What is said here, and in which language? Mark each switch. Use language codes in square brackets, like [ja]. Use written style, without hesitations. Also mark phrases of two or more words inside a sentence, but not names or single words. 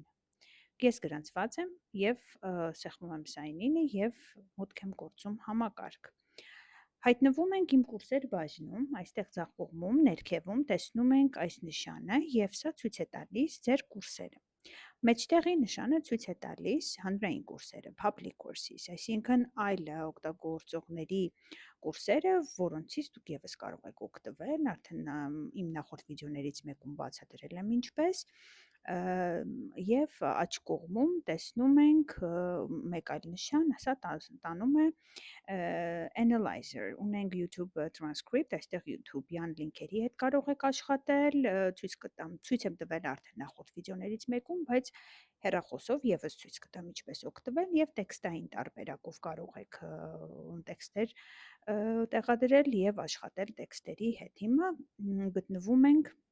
[hy] Ես գրանցված եմ և սեղմում եմ [en] Sign In- [hy] ը և մուտք եմ գործում համակարգ։ Հայտնվում ենք իմ կուրսեր բաժնում, այստեղ ձախ կողմում ներքևում տեսնում ենք այս նշանը և սա ցույց է տալիս ձեր կուրսերը։ Մեջտեղի նշանը ցույց է տալիս հանրային կուրսերը, [en] public courses, [hy] այսինքն այլ օգտագործողների կուրսերը, որոնցից դուք ևս կարող եք օգտվել, արդեն իմ նախորդ վիդեոներից մեկում բացատրել եմ ինչպես, և աջ կողմում տեսնում ենք մեկ այլ նշան, սա տանում է Analyzer, ունենք YouTube transcript, այստեղ YouTube-յան լինքերի հետ կարող եք աշխատել, ցույց եմ տվել արդեն նախորդ վիդեոներից մեկում, բայց հեռախոսով ևս ցույց կտամ ինչպես օգտվել և տեքստային տարբերակով կարող եք տեքստեր տեղադրել և աշխատել տեքստերի հետ։ Հիմա գտնվում ենք